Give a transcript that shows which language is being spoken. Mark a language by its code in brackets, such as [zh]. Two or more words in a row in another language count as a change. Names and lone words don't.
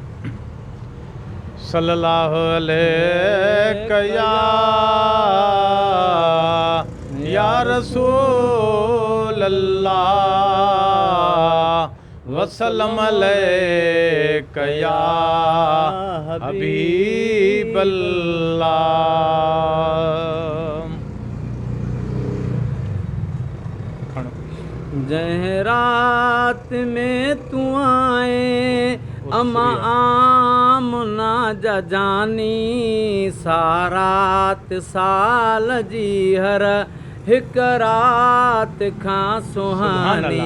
[ar] صلى الله عليه يا رسول الله وسلم عليك يا حبيب الله. [sd] जह रात में तू आए अमा आमना जानी, सारात साल जी हर हिक रात खां सुहानी।